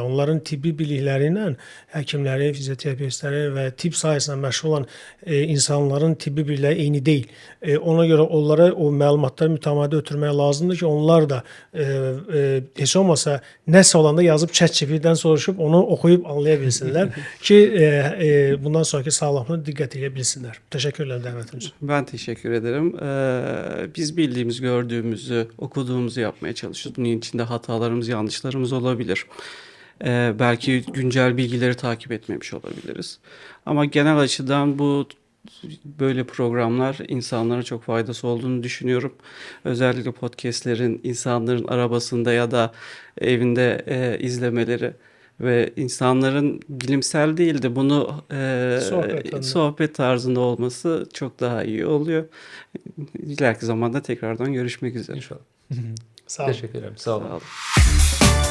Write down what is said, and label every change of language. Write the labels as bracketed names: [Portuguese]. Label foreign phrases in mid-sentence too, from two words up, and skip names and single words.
[Azerbaijani] Onların tibbi bilikləri ilə həkimlərin, fizioterapevtlərin və tibb sahəsində məşğul olan insanların tibbi bilikləri eyni deyil. Ona görə onlara o məlumatları mütəmadi ötürmək lazımdır ki, onlar da heç olmasa nəsə olanda yazıb ChatGPT-dən soruşub onu oxuyub anlaya bilsinlər ki, bundan sonraki sağlamlığına diqqət edə bilsinlər. Təşəkkür edirəm. [Turkish] Ben teşekkür ederim. Biz bildiğimiz, gördüğümüzü, okuduğumuzu yapmaya çalışıyoruz. Bunun içinde hatalarımız, yanlışlarımız olabilir. Belki güncel bilgileri takip etmemiş olabiliriz. Ama genel açıdan böyle programlar insanlara çok faydası olduğunu düşünüyorum. Özellikle podcastlerin insanların arabasında ya da evinde izlemeleri ve insanların bilimsel değil de bunu sohbet tarzında olması çok daha iyi oluyor. İleriki zamanda tekrardan görüşmek üzere. İnşallah. Sağ olun. [Azerbaijani] Təşəkkür edirəm. Sağ olun. Sağ olun.